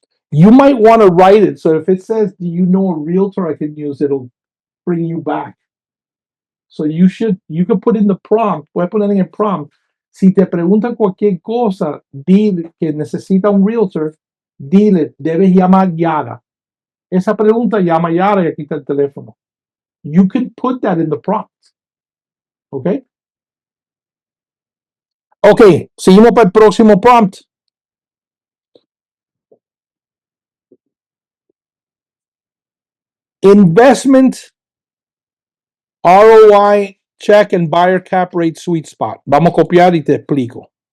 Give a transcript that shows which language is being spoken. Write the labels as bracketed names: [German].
[English] You might want to write it. So if it says, do you know a realtor I can use, it'll bring you back. So you can put in the prompt, [Spanish] puedes poner en el prompt. Si te preguntan cualquier cosa, dile que necesita un realtor, dile, debes llamar Yara. Esa pregunta, llama Yara y aquí está el teléfono. [English] You can put that in the prompt. Okay? [Spanish] Ok, seguimos para el próximo prompt. [English] Investment ROI check and buyer cap rate sweet spot. [Spanish] Vamos a copiar y te explico.